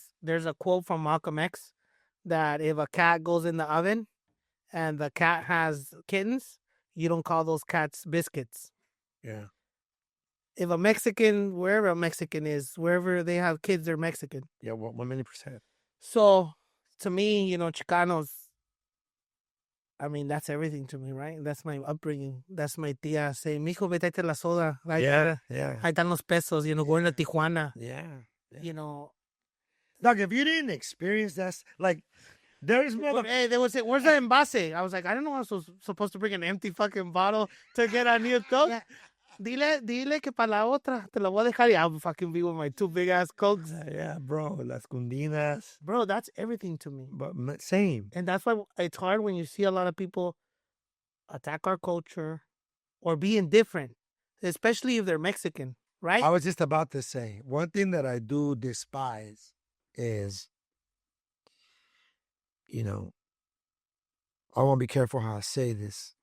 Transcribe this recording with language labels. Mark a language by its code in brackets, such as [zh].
[en] There's a quote from Malcolm X that if a cat goes in the oven and the cat has kittens, you don't call those cats biscuits. Yeah. If a Mexican, wherever a Mexican is, wherever they have kids, they're Mexican. Yeah, 1,000,000%. So to me, Chicanos, I mean, that's everything to me, right? That's my upbringing. That's my tía saying, [es] mijo, vete la soda. [en] Right? Yeah. [es] Ahí están los pesos, [en] going to Tijuana. Yeah. Look, if you didn't experience that, like, there's Hey, they would say, where's the envase? I was like, I don't know, I was supposed to bring an empty fucking bottle to get a new Coke. Yeah. [es] Dile que para la otra te la voy a dejar y [en] I'll fucking be with my two big ass Cokes. Yeah, bro, [es] las cundinas. [en] Bro, that's everything to me. But same. And that's why it's hard when you see a lot of people attack our culture or be indifferent, especially if they're Mexican, right? I was just about to say, one thing that I do despise is, I want to be careful how I say this.